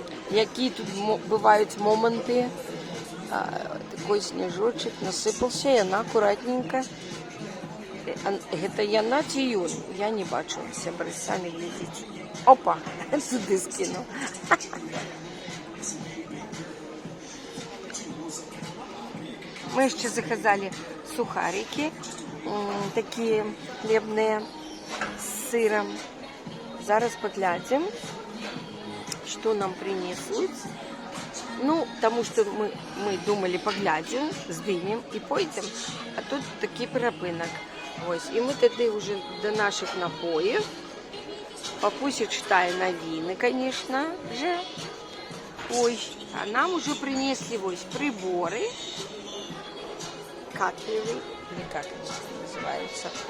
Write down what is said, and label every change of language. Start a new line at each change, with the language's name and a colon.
Ukrainian: Які тут бувають моменти.
Russian: Такой снежочек насыпался, и она аккуратненько.
Belarusian: Это яна чи ён? Я не бачу. Сябри, самі глядіть.
Ukrainian: Опа, сюди скинув.
Russian: Мы еще заказали сухарики, такие хлебные, с сыром. Зараз поглядим, что нам принесут. Ну, тому что мы думали, поглядим, сдвинем и пойдем.
Ukrainian: А тут такий перепинок. Ось. І ми тоді вже до наших напоїв. Папуся читає новини,
Russian: конечно же. Ой, а нам уже принесли ось приборы. Катлевый, или как они называются.